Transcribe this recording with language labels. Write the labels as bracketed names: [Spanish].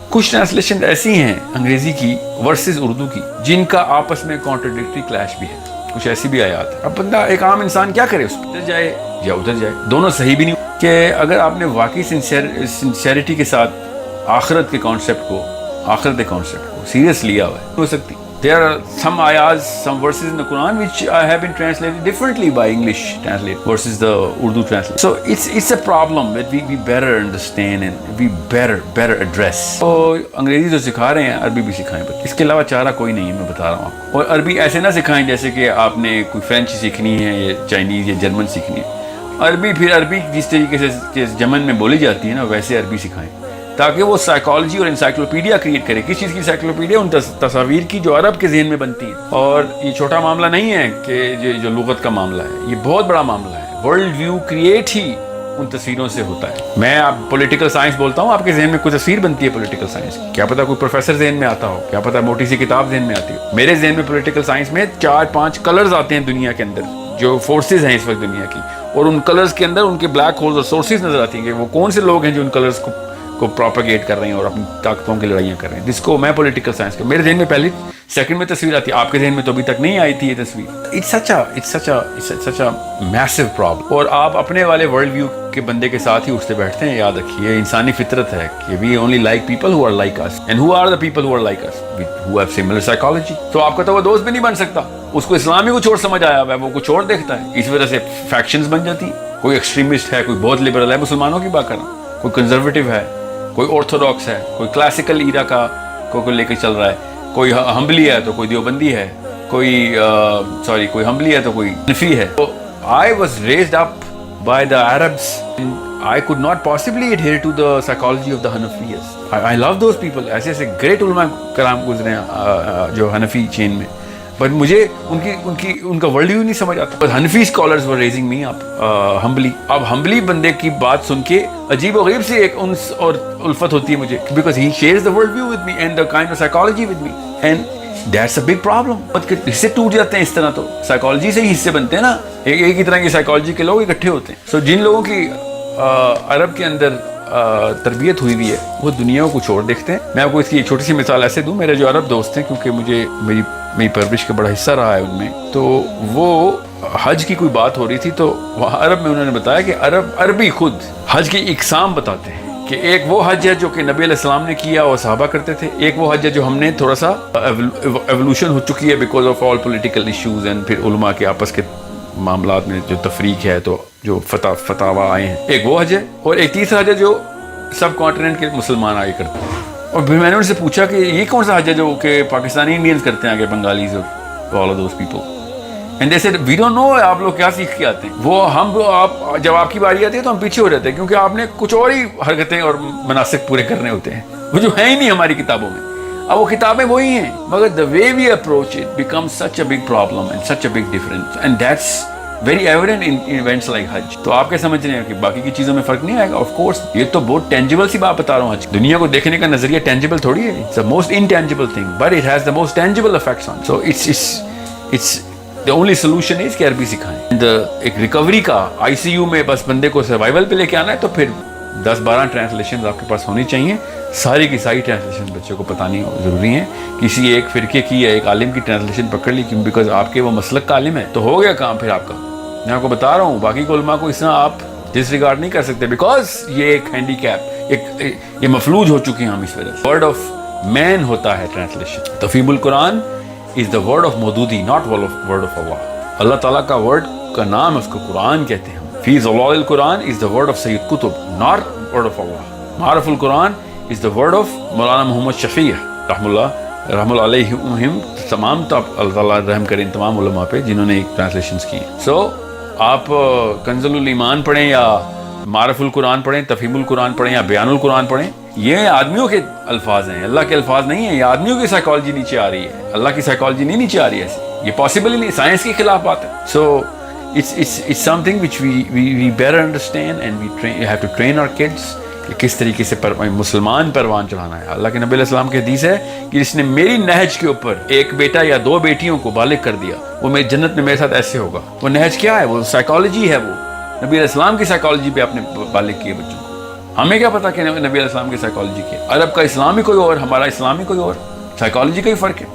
[Urdu] کچھ ٹرانسلیشن ایسی ہیں انگریزی کی ورسز اردو کی جن کا آپس میں کانٹرڈکٹری کلیش بھی ہے, کچھ ایسی بھی آیات ہے. اب بندہ ایک عام انسان کیا کرے, اس ادھر جائے یا ادھر جائے, دونوں صحیح بھی نہیں. کہ اگر آپ نے واقعی سنسیئرٹی کے ساتھ آخرت کے کانسیپٹ کو سیریس لیا ہوا ہے, ہو سکتی. [English] There are some ayahs, some verses in the Quran which have been translated differently by English translate versus the Urdu translate. So it's a problem that we better understand and we better address. [Urdu] تو انگریزی جو سکھا رہے ہیں عربی بھی سکھائیں, بس اس کے علاوہ چارہ کوئی نہیں ہے, میں بتا رہا ہوں آپ کو. اور عربی ایسے نہ سکھائیں جیسے کہ آپ نے کوئی فرینچ سیکھنی ہے یا چائنیز یا جرمن سیکھنی ہے. عربی جس طریقے سے یمن میں بولی جاتی ہے نا ویسے عربی سکھائیں, تاکہ وہ سائیکالوجی اور انسائکلوپیڈیا کریٹ کرے. کس چیز کی انسائکلوپیڈیا؟ ان تصاویر کی جو عرب کے ذہن میں بنتی ہیں. اور یہ چھوٹا معاملہ نہیں ہے کہ جو لغت کا معاملہ ہے, یہ بہت بڑا معاملہ ہے. ورلڈ ویو کریٹ ہی ان تصویروں سے ہوتا ہے. میں آپ پولیٹیکل سائنس بولتا ہوں, آپ کے ذہن میں کوئی تصویر بنتی ہے پولیٹیکل سائنس کی, کیا پتا کوئی پروفیسر ذہن میں آتا ہو, کیا پتا موٹی سی کتاب ذہن میں آتی ہو. میرے ذہن میں پولیٹیکل سائنس میں 4-5 کلرز آتے ہیں دنیا کے اندر, جو فورسز ہیں اس وقت دنیا کی, اور ان کلرز کے اندر ان کے بلیک ہولز اور سورسز نظر آتی ہیں کہ وہ کون سے لوگ ہیں جو ان کلرز کو پروپیگیٹ کر رہے ہیں اور اپنی طاقتوں کی لڑائیاں کر رہے ہیں, جس کو میں پولیٹیکل سائنس کا, میرے ذہن میں پہلی سیکنڈ میں تصویر آتی ہے, آپ کے ذہن میں تو ابھی تک نہیں آئی تھی یہ تصویر. [English] It's such a massive problem. [Urdu] اور آپ اپنے والے ورلڈ ویو کے بندے کے ساتھ ہی اٹھتے بیٹھتے ہیں. یاد رکھیے انسانی فطرت ہے کہ [English] we only like people who are like us. And who are the people who are like us? Who have similar psychology. [Urdu] تو آپ کا تو وہ دوست بھی نہیں بن سکتا, اس کو اسلام ہی کچھ اور سمجھ آیا ہوا ہے, وہ کچھ اور دیکھتا ہے. اس وجہ سے فیکشنز بن جاتی ہیں. کوئی ایکسٹریمسٹ ہے, کوئی بہت لبرل ہے, مسلمانوں کی بات کر رہا ہوں, کوئی کنزرویٹو ہے, کوئی آرتھوڈاکس ہے, کوئی کلاسیکل ایرا کا کو لے کے چل رہا ہے, کوئی ہمبلی ہے تو کوئی دیوبندی ہے, کوئی ہمبلی ہے تو کوئی حنفی ہے. [English] I was raised up by the Arabs. I could not possibly adhere to the psychology of the Hanafiyas. I love those people. [Urdu] ایسے great علماء کرام گزرے ہیں جو حنفی چین میں, بٹ مجھے ان کا ورلڈ ویو نہیں سمجھ آتا. [English] But Hanafi scholars were raising me up humbly. [Urdu] اب ہمبلی بندے کی بات سن کے عجیب و غریب سی ایک انس اور الفت ہوتی ہے مجھے, [English] because he shares the world view with me and the kind of psychology with me, and that's a big problem. [Urdu] حصے ٹوٹ جاتے ہیں اس طرح, تو سائیکالوجی سے ہی حصے بنتے ہیں نا, ایک ہی طرح کی سائیکالوجی کے لوگ اکٹھے ہوتے ہیں. سو جن لوگوں کی عرب کے اندر تربیت ہوئی ہوئی ہے وہ دنیا کو کچھ اور دیکھتے ہیں. میں آپ کو اس کی ایک چھوٹی سی مثال ایسے دوں, میرے جو عرب دوست ہیں, کیونکہ مجھے میری پرورش کا بڑا حصہ رہا ہے ان میں, تو وہ حج کی کوئی بات ہو رہی تھی تو وہاں عرب میں انہوں نے بتایا کہ عربی خود حج کی اقسام بتاتے ہیں کہ ایک وہ حج ہے جو کہ نبی علیہ السلام نے کیا اور صحابہ کرتے تھے, ایک وہ حج ہے جو ہم نے تھوڑا سا ایوولوشن ہو چکی ہے [English] because of all political issues and [Urdu] پھر علماء کے آپس کے معاملات میں جو تفریق ہے تو جو فتاوا آئے ہیں, ایک وہ حج ہے, اور ایک تیسرا حج ہے جو سب کانٹیننٹ کے مسلمان آگے کرتے ہیں. اور پھر میں نے ان سے پوچھا کہ یہ کون سا حج ہے جو کہ پاکستانی انڈینز کرتے ہیں آگے, بنگالیز اور [English] All of those people. And they said we don't know [Urdu] آپ لوگ کیا سیکھ کے آتے ہیں. وہ ہم آپ جب آپ کی باری آتی ہے تو ہم پیچھے ہو جاتے ہیں کیونکہ آپ نے کچھ اور ہی حرکتیں اور مناسک پورے کرنے ہوتے ہیں وہ جو ہیں ہی نہیں ہماری کتابوں میں. اب وہ کتابیں وہی ہیں مگر [English] the way we approach it becomes such a big problem and such a big difference and that's very evident in events like حج. [Urdu] تو آپ کیا سمجھ رہے ہیں کہ باقی کی چیزوں میں فرق نہیں آئے گا؟ [English] of course [Urdu] یہ تو بہت ٹینجیبل سی بات بتا رہا ہوں. حج دنیا کو دیکھنے کا نظریہ ٹینجیبل تھوڑی ہے. [English] It's the most intangible thing but it has the most tangible effects on. So it's the only solution is [Urdu] کہ عربی سکھائیں. ایک ریکوری کا آئی سی یو میں بس بندے کو سروائیول پہ لے کے آنا ہے تو پھر 10-12 ٹرانسلیشن آپ کے پاس ہونی چاہیے. ساری کی ساری ٹرانسلیشن بچوں کو بتانی ضروری ہیں. کسی ایک فرقے کی یا ایک عالم کی ٹرانسلیشن پکڑ لی کیوں بیکاز آپ کے وہ مسلک کا عالم ہے تو ہو گیا کام پھر آپ کا. میں آپ کو بتا رہا ہوں باقی کے علماء کو اس طرح آپ ڈس ریگارڈ نہیں کر سکتے بیکاز یہ ایک ہینڈی کیپ یہ مفلوج ہو چکے ہیں ہم اس وجہ سے. [English] word of man [Urdu] ہوتا ہے [English] Translation. Tafheem ul-Quran is the word of Maududi not word of Allah. [Urdu] اللہ تعالیٰ کا ورڈ کا نام اس کو قرآن کہتے ہیں. فی ظلال القرآن [English] Is the word of Sayyid Qutb not word of Allah. Maariful Quran is the word of Maulana Muhammad Shafi رحم اللہ علیہم. [Urdu] تمام تو اللہ تعالیٰ رحم کریں تمام علماء پہ جنہوں نے ایک ٹرانسلیشنز کی ہیں. سو آپ کنز الایمان پڑھیں یا معرف القرآن پڑھیں تفہیم القرآن پڑھیں یا بیان القرآن پڑھیں یہ آدمیوں کے الفاظ ہیں اللہ کے الفاظ نہیں ہیں. یہ آدمیوں کی سائیکالوجی نیچے آ رہی ہے. اللہ کی سائیکالوجی نہیں نیچے آ رہی ہے. ایسی یہ پاسبل ہی نہیں. سائنس کے خلاف بات ہے. [English] so it's something which we better understand and we have to train our kids [Urdu] کہ کس طریقے سے مسلمان پروان چڑھانا ہے. اللہ کے نبی علیہ السلام کی حدیث ہے کہ جس نے میری نہج کے اوپر ایک بیٹا یا 2 بیٹیوں کو بالغ کر دیا وہ میری جنت میں میرے ساتھ ایسے ہوگا. وہ نہج کیا ہے؟ وہ سائیکالوجی ہے. وہ نبی علیہ السلام کی سائیکالوجی پہ آپ نے بالغ کیے بچوں کو. ہمیں کیا پتا کہ نبی علیہ السلام کی سائیکالوجی کی عرب کا اسلام ہی کوئی اور ہمارا اسلام ہی کوئی اور. سائیکالوجی کا ہی فرق ہے.